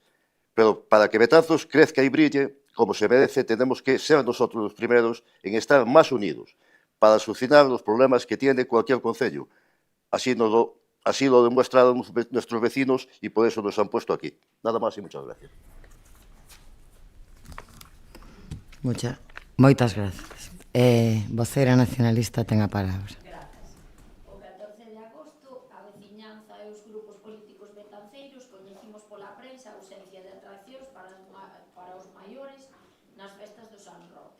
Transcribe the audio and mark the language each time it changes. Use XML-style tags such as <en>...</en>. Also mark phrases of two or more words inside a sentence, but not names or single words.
<es>Pero para que Betanzos crezca y brille, como se merece, tenemos que ser nosotros los primeros en estar más unidos para solucionar los problemas que tiene cualquier concello. Así lo demostraron nuestros vecinos y por eso nos han puesto aquí. Nada más y muchas gracias.</es> <gl>Moitas grazas. Voceira nacionalista ten a palabra. O 14 de agosto, a veciñanza e os grupos políticos betanceiros coñecimos pola prensa a ausencia de atraccións para os maiores nas festas do San Roque.</gl>